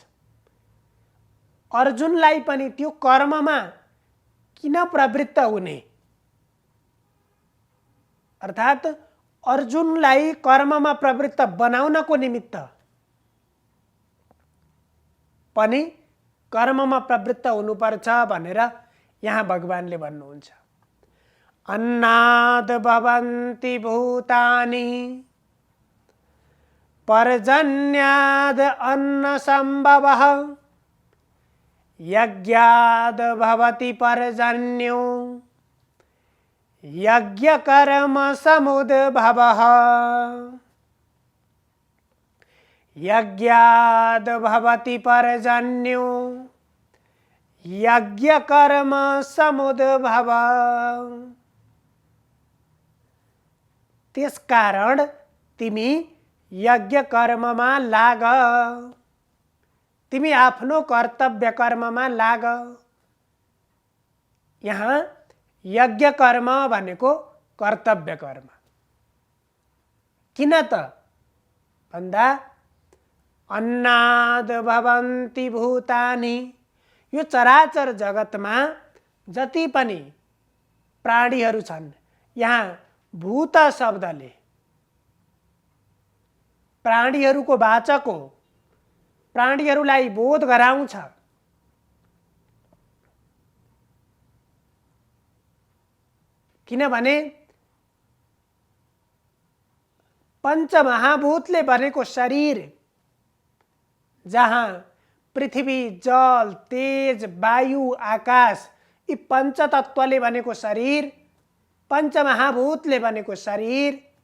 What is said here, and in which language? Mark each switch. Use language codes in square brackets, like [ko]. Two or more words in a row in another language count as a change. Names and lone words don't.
[ne] अर्जुनलाई पनि त्यो कर्ममा किन प्रवृत्त हुने, अर्थात् अर्जुनलाई कर्ममा प्रवृत्त बनाउनको निमित्त पनि कर्ममा प्रवृत्त हुनुपर्छ भनेर यहाँ भगवानले भन्नुहुन्छ। [sa] अन्नाद् भवन्ति भूतानि पर्जन्याद् अन्नसम्भवः यज्ञाद् भवति पर्जन्यो यज्ञकर्म समुद्भवः यज्ञाद् भवति पर्जन्यो यज्ञकर्म समुद्भवः। [ne] त्यसकारण तिमी यज्ञ कर्ममा लाग, तिमी आफ्नो कर्तव्य कर्ममा लाग। यहाँ यज्ञ कर्म भनेको कर्तव्य कर्म किन त भन्दा [sa] अन्नाद भवन्ति भूतानि। [ne] यो चराचर जगतमा जति पनि प्राणीहरू छन्, यहाँ भूत शब्दले प्राणीहरूको वाचक हो, प्राणीहरूलाई बोध गराउँछ। किनभने पञ्चमहाभूतले बनेको शरीर, जहाँ पृथ्वी, जल, तेज, वायु, आकाश यी पञ्चतत्त्वले बनेको शरीर, पञ्चमहाभूतले बनेको शरीर,